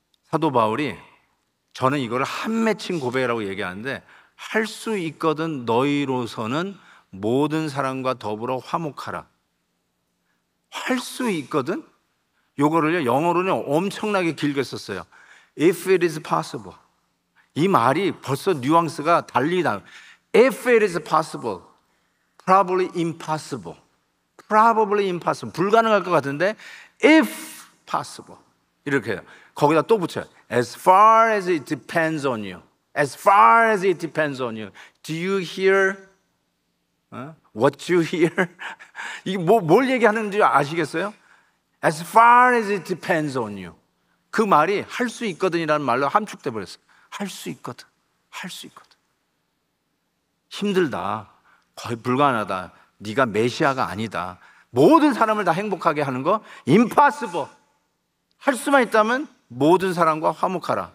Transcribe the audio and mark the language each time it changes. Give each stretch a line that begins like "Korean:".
Korean: 사도 바울이, 저는 이걸 한 맺힌 고백이라고 얘기하는데, 할 수 있거든 너희로서는 모든 사람과 더불어 화목하라. 할 수 있거든? 요거를요, 영어로는 엄청나게 길게 썼어요.
English: If it is possible.
Korean: 이 말이 벌써 뉘앙스가 달리다.
English: If it is possible, probably impossible. Probably impossible.
Korean: 불가능할 것 같은데,
English: if possible.
Korean: 이렇게 해요. 거기다 또 붙여요.
English: As far as it depends on you. As far as it depends on you. Do you hear what you hear?
Korean: 이게 뭘 얘기하는지 아시겠어요?
English: As far as it depends on you.
Korean: 그 말이 할 수 있거든이라는 말로 함축돼 버렸어요. 할 수 있거든. 할 수 있거든. 힘들다. 거의 불가능하다. 네가 메시아가 아니다. 모든 사람을 다 행복하게 하는 거 impossible. 할 수만 있다면 모든 사람과 화목하라.